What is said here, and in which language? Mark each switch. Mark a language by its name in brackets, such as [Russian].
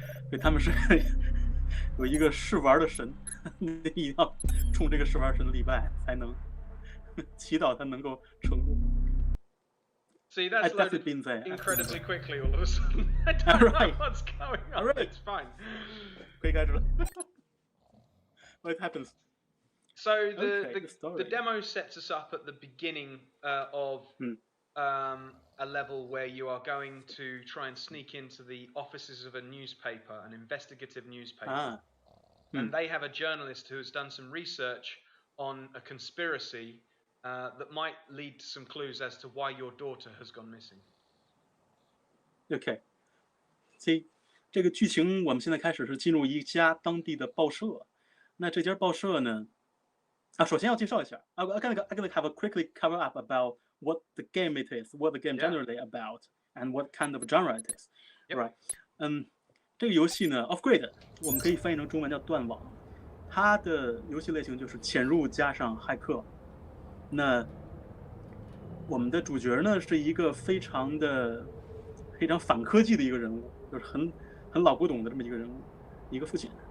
[Chinese] 对，他们是有一个试玩的神，你一定要冲这个试玩神礼拜，才能祈祷他能够成功。 [English] See, that's loaded incredibly quickly all of a sudden. I don't know what's going on. Right. It's fine. [Chinese] 可以开始了。 [English] What happens? So the demo sets us up at the beginning of a level where you are going to try and sneak into the offices of a newspaper, an investigative newspaper. And they have a journalist who has done some research on a conspiracy that might lead to some clues as to why your daughter has gone missing. Okay. [Chinese] 所以这个剧情我们现在开始是进入一家当地的报社。那这家报社呢？首先要介绍一下。 [English] I'm gonna have a quickly cover up about what the game it is, what the game generally about, and what kind of genre it is. Right. [Chinese] 这个游戏呢 ，Off Grid 我们可以翻译成中文叫断网。它的游戏类型就是潜入加上骇客。那我们的主角呢是一个非常反科技的一个人物，就是很老古董的这么一个人物，一个父亲。